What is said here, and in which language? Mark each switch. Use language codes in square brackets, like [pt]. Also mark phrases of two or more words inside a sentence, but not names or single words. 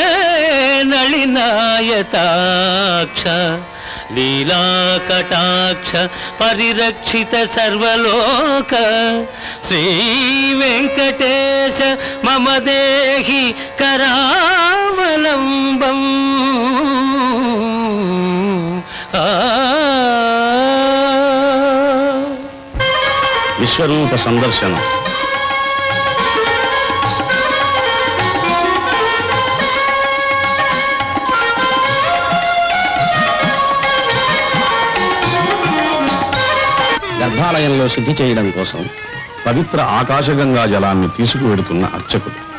[sa] नलिनायताक्ष लीलाकटाक्ष परिरक्षित सर्वलोक श्रीवेङ्कटेश मम देहि करावलम्बम् [te] విశ్వరూప సందర్శనం గర్భాలయంలో శుద్ధి చేయడం కోసం పవిత్ర ఆకాశగంగా జలాన్ని తీసుకువెడుతున్న అర్చకుడు